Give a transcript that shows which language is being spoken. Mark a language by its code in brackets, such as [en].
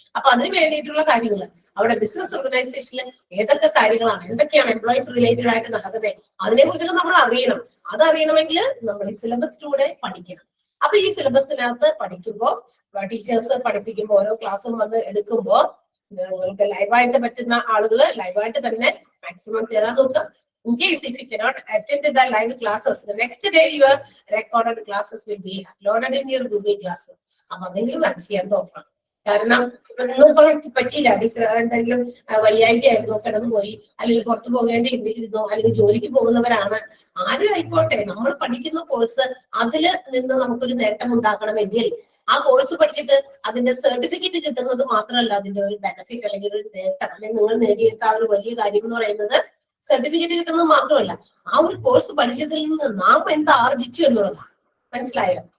[ml] അപ്പൊ അതിന് വേണ്ടിയിട്ടുള്ള കാര്യങ്ങൾ അവിടെ ബിസിനസ് ഓർഗനൈസേഷനിൽ ഏതൊക്കെ കാര്യങ്ങളാണ്, എന്തൊക്കെയാണ് എംപ്ലോയീസ് റിലേറ്റഡ് ആയിട്ട് നടക്കുന്നത്, അതിനെ കുറിച്ചൊക്കെ നമ്മൾ അറിയണം. അതറിയണമെങ്കിൽ നമ്മൾ ഈ സിലബസിലൂടെ പഠിക്കണം. അപ്പൊ ഈ സിലബസിനകത്ത് പഠിക്കുമ്പോൾ ടീച്ചേഴ്സ് പഠിപ്പിക്കുമ്പോൾ ഓരോ ക്ലാസ്സും വന്ന് എടുക്കുമ്പോൾ നിങ്ങൾക്ക് ലൈവായിട്ട് പറ്റുന്ന ആളുകൾ ലൈവായിട്ട് തന്നെ മാക്സിമം കയറാൻ നോക്കുക. [en] In case if you cannot attend the live classes, the next day your recorded classes will be uploaded in your Google Classroom. [ml] അപ്പൊ അതെങ്കിലും ചെയ്യാൻ നോക്കണം. കാരണം ഇന്നും പറ്റിയില്ല, എന്തെങ്കിലും വയ്യായികയായിരുന്നു, കിടന്നു പോയി, അല്ലെങ്കിൽ പുറത്തു പോകേണ്ടിയിരുന്നോ, അല്ലെങ്കിൽ ജോലിക്ക് പോകുന്നവരാണ്, ആരും ആയിക്കോട്ടെ, നമ്മൾ പഠിക്കുന്ന കോഴ്സ് അതിൽ നിന്ന് നമുക്കൊരു നേട്ടം ഉണ്ടാക്കണമെങ്കിൽ ആ കോഴ്സ് പഠിച്ചിട്ട് അതിന്റെ സർട്ടിഫിക്കറ്റ് കിട്ടുന്നത് മാത്രമല്ല അതിന്റെ ഒരു ബെനിഫിറ്റ് അല്ലെങ്കിൽ ഒരു നേട്ടം, അല്ലെങ്കിൽ നിങ്ങൾ നേടിയെടുത്ത ആ ഒരു വലിയ കാര്യം എന്ന് പറയുന്നത് സർട്ടിഫിക്കറ്റ് കിട്ടുന്നത് മാത്രമല്ല ആ ഒരു കോഴ്സ് പഠിച്ചതിൽ നിന്ന് നാം എന്താ ആർജിച്ചു എന്നുള്ളതാണ്. മനസ്സിലായോ?